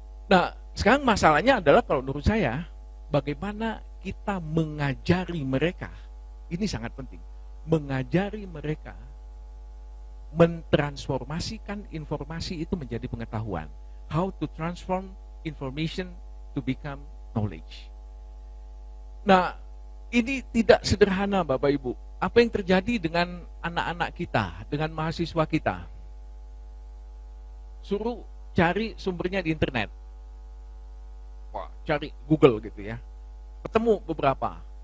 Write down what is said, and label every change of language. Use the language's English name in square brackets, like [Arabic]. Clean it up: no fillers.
[Indonesian] Nah, sekarang masalahnya adalah kalau menurut saya, bagaimana kita mengajari mereka, ini sangat penting, mengajari mereka mentransformasikan informasi itu menjadi pengetahuan. [English] How to transform information to become knowledge. [Indonesian] Nah, ini tidak sederhana Bapak Ibu. Apa yang terjadi dengan anak-anak kita, dengan mahasiswa kita? Suruh cari sumbernya di internet. Wah, cari Google gitu ya. Ketemu beberapa.